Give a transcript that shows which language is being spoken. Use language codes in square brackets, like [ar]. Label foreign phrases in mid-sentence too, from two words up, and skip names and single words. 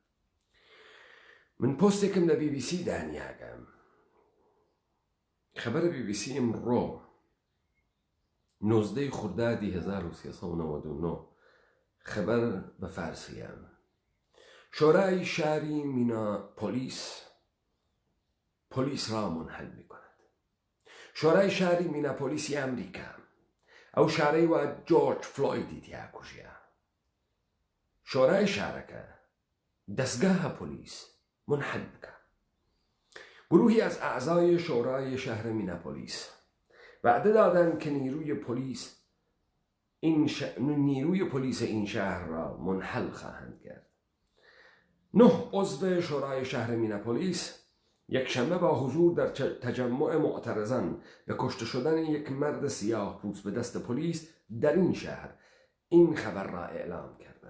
[ckb] من پۆستێکم لە BBC دانیاگەم، خەبەرە BBC ئەمڕۆ 19 خوردادی 1399 خەبەر بە فارسیە. [fa] شۆرای شاری پۆلیس را منحل میکند. [ckb] شۆرای شاری میناپۆلیسی ئەمریکا ئەو شارەی وا جۆرج فلۆیدی تیا کوژیە. شۆرای شارەکە دەستگاهە پۆلیس منحل بکە. [fa] گروهی از اعضای شورای شهر میناپولیس وعده دادند که نیروی پلیس این شهر را منحل خواهند کرد. 9 عضو شورای شهر میناپولیس یکشنبه با حضور در تجمع معترضان به کشته شدن یک مرد سیاه پوست به دست پلیس در این شهر این خبر را اعلام کردند.